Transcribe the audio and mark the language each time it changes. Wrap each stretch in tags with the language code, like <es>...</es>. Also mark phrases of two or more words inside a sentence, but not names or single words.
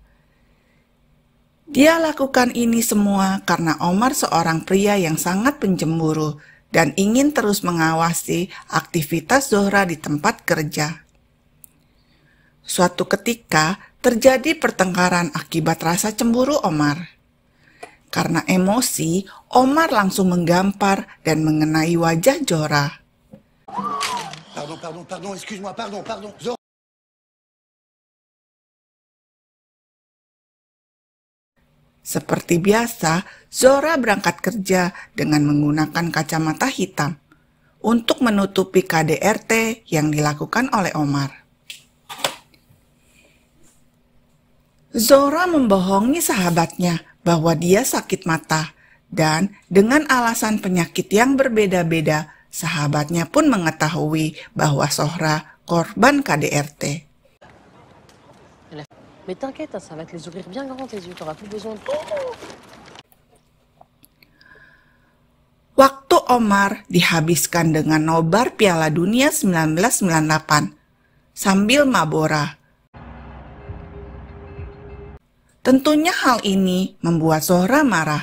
<id>Dia lakukan ini semua karena Omar seorang pria yang sangat pencemburu dan ingin terus mengawasi aktivitas Zohra di tempat kerja. Suatu ketika, terjadi pertengkaran akibat rasa cemburu Omar. Karena emosi, Omar langsung menggampar dan mengenai wajah Zohra.</id> <fr>Pardon, excuse-moi, pardon.</fr> <id>Seperti biasa, Zohra berangkat kerja dengan menggunakan kacamata hitam untuk menutupi KDRT yang dilakukan oleh Omar. Zohra membohongi sahabatnya bahwa dia sakit mata dan dengan alasan penyakit yang berbeda-beda, sahabatnya pun mengetahui bahwa Zohra korban KDRT.</id> <fr>Mais t'inquiète, ça va te les ouvrir bien grand tes yeux, t'auras plus besoin de...</fr> <id>Waktu Omar dihabiskan dengan nobar Piala Dunia 1998 sambil mabora. Tentunya hal ini membuat Zohra marah.</id>